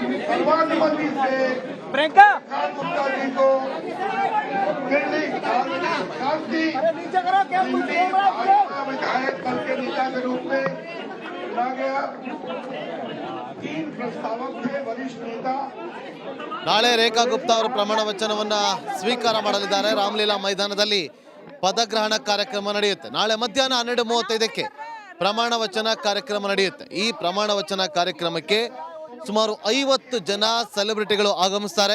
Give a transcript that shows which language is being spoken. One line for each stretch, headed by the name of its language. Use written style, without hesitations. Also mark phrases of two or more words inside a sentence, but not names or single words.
Hindi: प्रियंका गुप्ता जी को नीचे करो, क्या विधायक दल के नेता के रूप में चुना गया। 3 प्रस्तावक थे वरिष्ठ नेता।
Kannada: ನಾಳೆ ರೇಖಾ ಗುಪ್ತಾ ಅವರು ಪ್ರಮಾಣ ವಚನವನ್ನ ಸ್ವೀಕಾರ ಮಾಡಲಿದ್ದಾರೆ. ರಾಮಲೀಲಾ ಮೈದಾನದಲ್ಲಿ ಪದಗ್ರಹಣ ಕಾರ್ಯಕ್ರಮ ನಡೆಯುತ್ತೆ. ನಾಳೆ ಮಧ್ಯಾಹ್ನ 12:35ಕ್ಕೆ ಪ್ರಮಾಣ ವಚನ ಕಾರ್ಯಕ್ರಮ ನಡೆಯುತ್ತೆ. ಈ ಪ್ರಮಾಣ ವಚನ ಕಾರ್ಯಕ್ರಮಕ್ಕೆ ಸುಮಾರು 50 ಜನ ಸೆಲೆಬ್ರಿಟಿಗಳು ಆಗಮಿಸ್ತಾರೆ.